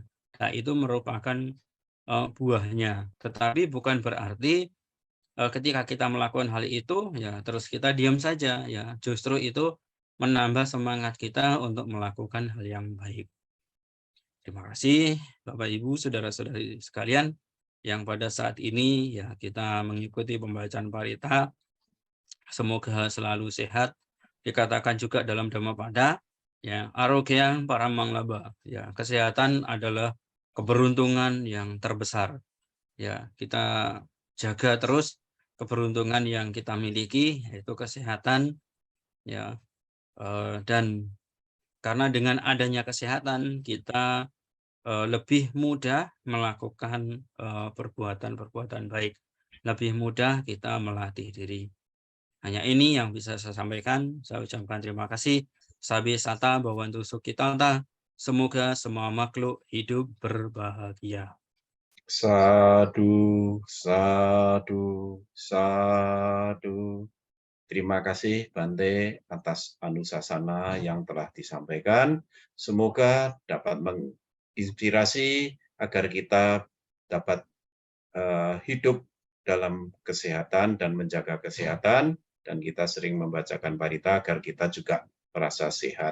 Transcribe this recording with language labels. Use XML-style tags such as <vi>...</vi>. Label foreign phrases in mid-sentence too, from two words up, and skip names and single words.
<id>Nah, itu merupakan buahnya. Tetapi bukan berarti ketika kita melakukan hal itu, ya terus kita diam saja, ya justru itu menambah semangat kita untuk melakukan hal yang baik. Terima kasih Bapak Ibu, saudara-saudari sekalian yang pada saat ini ya kita mengikuti pembacaan parita. Semoga selalu sehat. Dikatakan juga dalam Dhammapada, ya</id> <pi>arogyang paramang labha,</pi> <id>ya kesehatan adalah keberuntungan yang terbesar. Ya, kita jaga terus keberuntungan yang kita miliki, yaitu kesehatan, ya, dan karena dengan adanya kesehatan kita lebih mudah melakukan perbuatan-perbuatan baik, lebih mudah kita melatih diri. Hanya ini yang bisa saya sampaikan. Saya ucapkan terima kasih.</id> <pi>Sabi sata bawantu sukitanta.</pi> <id>Semoga semua makhluk hidup berbahagia.</id> <pi>Sadu, sadu, sadu.</pi> <id>Terima kasih Bante atas anusasana yang telah disampaikan. Semoga dapat menginspirasi agar kita dapat hidup dalam kesehatan dan menjaga kesehatan, dan kita sering membacakan parita agar kita juga merasa sehat.</id>